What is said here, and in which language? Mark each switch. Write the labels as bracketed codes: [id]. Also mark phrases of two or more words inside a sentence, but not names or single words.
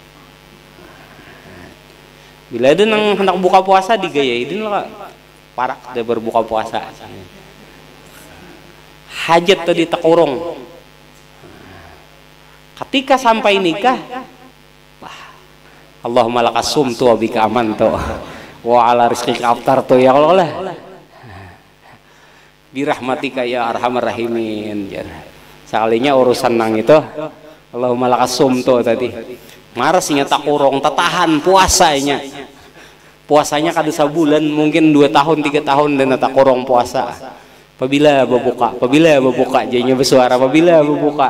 [bjn] Bila ada yang hendak buka puasa digayain lah parak udah berbuka puasa. Hajat tadi terkurung. Ketika sampai nikah, [ar] اللهم لك صمت وبك آمنت وعلى رزقك أفطرت يا الله. برحمتك يا أرحم الراحمين. [bjn] Sekalinya urusan nang itu [ar] اللهم لك صمت [bjn] tadi. Marasnya tak kurang, tahan puasanya. Puasanya kada sebulan, mungkin 2 tahun 3 tahun dan tak kurang puasa. Apabila berbuka, jadinya bersuara apabila berbuka.